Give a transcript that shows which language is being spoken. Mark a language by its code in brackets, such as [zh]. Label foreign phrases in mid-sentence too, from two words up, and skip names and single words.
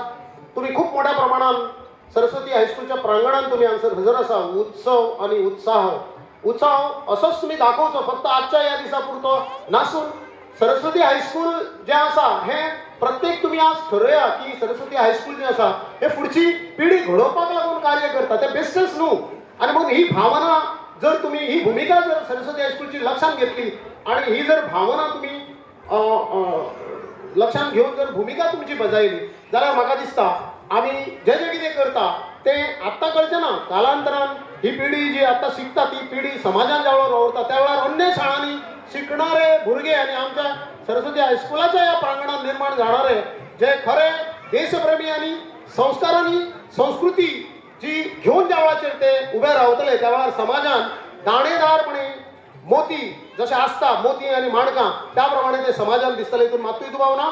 [kok] तुम्ही खूब मोठ्या प्रमाणात सरस्वती हायस्कूलच्या प्रांगणात तुम्ही हांगसर हजर आसा. उत्सव आणि उत्साह असोच तुम्ही दाखोवचो. फक्त आजच्या ह्या दिसा पुरतो नासून सरस्वती हायस्कूल जे आसा हे प्रत्येक तुम्ही आज ठरया की सरस्वती हायस्कूल जे आसा हे फुडची पिढी घडोवपाक लागून कार्य करता. ते बेस्टच न्हू. [mr] आणि मग ही भावना जर तुम्ही ही भूमिका जर सरस्वती हायस्कूलची लक्षात घेतली आणि ही जर भावना तुम्ही लक्षात घेऊन जर भूमिका तुमची बजायली [kok] जाल्यार म्हाका दिसता आमी जे जे कितें करता ते आत्तां करचें ना. कालांतरान ही पिढी जी आता शिकता ती पिढी समाजात ज्या वेळार वावरता त्या वेळार अन्य शाळांनी शिकणारे भुरगे आणि आमच्या सरस्वती हायस्कुलाच्या या प्रांगणात निर्माण जाणारे जे खरे देशप्रेमी आणि संस्कारांनी संस्कृती जी घेऊन ज्या वेळाचेर ते उभे रावतले त्या वेळार समाजान दाणेदारपणे मोती जसे असता मोती आणि माणकां त्या प्रमाणे ते समाजान दिसतले हितून मातूय दुबाव ना.